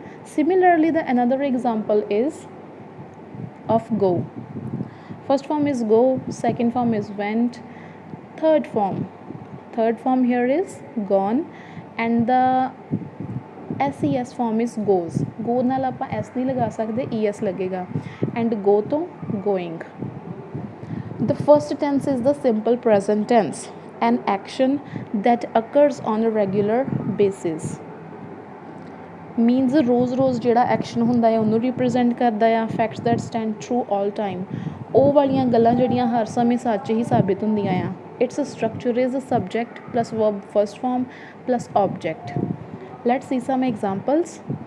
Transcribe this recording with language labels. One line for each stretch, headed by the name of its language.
English: Similarly, the another example is of go. First form is go, second form is went, third form here is gone and the ses form is goes.
Punjabi: go ਨਾਲ ਆਪਾਂ s ਨਹੀਂ ਲਗਾ ਸਕਦੇ, es ਲੱਗੇਗਾ and go ਤੋਂ going.
English: The first tense is the simple present tense, an action that occurs on a regular basis.
Punjabi: Means ਰੋਜ਼ ਜਿਹੜਾ action ਹੁੰਦਾ ਹੈ ਉਹਨੂੰ ਰਿਪਰੈਜ਼ੈਂਟ ਕਰਦਾ ਆ।
English: facts that stand true all time,
Punjabi: ਉਹ ਵਾਲੀਆਂ ਗੱਲਾਂ ਜਿਹੜੀਆਂ ਹਰ ਸਮੇਂ ਸੱਚ ਹੀ ਸਾਬਿਤ ਹੁੰਦੀਆਂ ਆ।
English: It's structure is subject plus verb first form plus object. Let's see some examples.